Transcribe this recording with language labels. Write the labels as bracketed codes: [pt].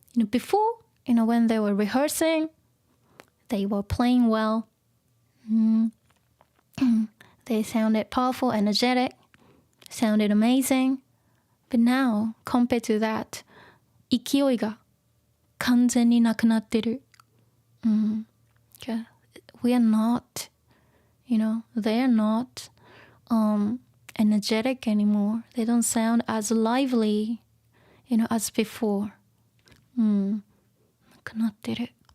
[en] Before, when they were rehearsing, they were playing well. They sounded powerful, energetic, sounded amazing. But now, compared to that, [ja] 勢いが完全になくなってる。 [en] Okay. We are not, they are not energetic anymore. They don't sound as lively, as before. [ja] なくなってる。